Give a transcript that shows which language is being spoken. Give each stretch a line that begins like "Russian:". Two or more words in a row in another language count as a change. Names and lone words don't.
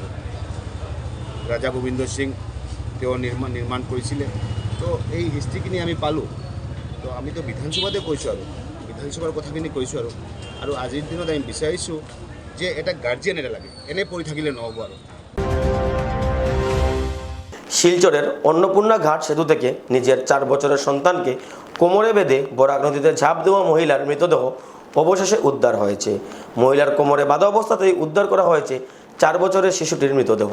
Assamese: আৰু ৰাজা গোবিন্দ সিং তেওঁ নিৰ্মাণ কৰিছিলে। তো এই হিষ্ট্ৰীখিনি আমি পালোঁ। তো আমিতো বিধানসভাতে কৈছোঁ, আৰু বিধানসভাৰ কথাখিনি কৈছোঁ। আৰু আজিৰ দিনত আমি বিচাৰিছোঁ যে এটা গাৰ্জিয়ান এটা লাগে, এনে পৰি থাকিলে নহ'ব। আৰু
Bangla: শিলচরের অন্নপূর্ণা ঘাট সেতু থেকে নিজের 4 বছরের সন্তানকে কোমরে বেঁধে বরাক নদীতে ঝাঁপ দেওয়া মহিলার মৃতদেহ অবশেষে উদ্ধার হয়েছে। মহিলার কোমরে বাঁধা অবস্থাতেই উদ্ধার করা হয়েছে 4 বছরের শিশুটির মৃতদেহ।